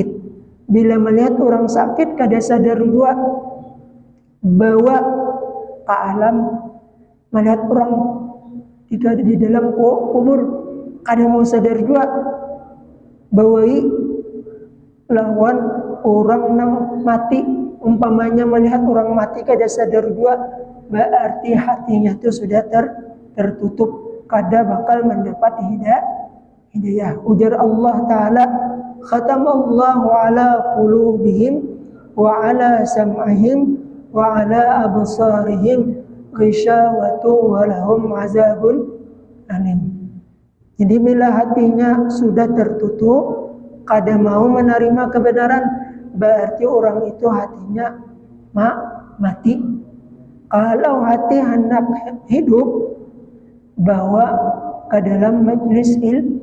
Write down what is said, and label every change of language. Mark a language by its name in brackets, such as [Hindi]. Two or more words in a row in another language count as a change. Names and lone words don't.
[Banjar] Bila melihat orang sakit kada sadar dua, bawa ke alam, melihat orang di dalam kubur kada mau sadar dua, bawai lawan orang nang mati. Umpamanya melihat orang mati kada sadar dua, berarti hatinya itu sudah tertutup, kada bakal mendapat hidayah. Ujar Allah Ta'ala, [Arabic] ختم الله على قلوبهم وعلى سمعهم وعلى أبصارهم غشاوة ولهم عذاب أليم. [Indonesian] Jadi bila hatinya sudah tertutup, kada mau menerima kebenaran, berarti orang itu hatinya mati. Kalau hati hendak hidup, bawa ke dalam majlis ilmu.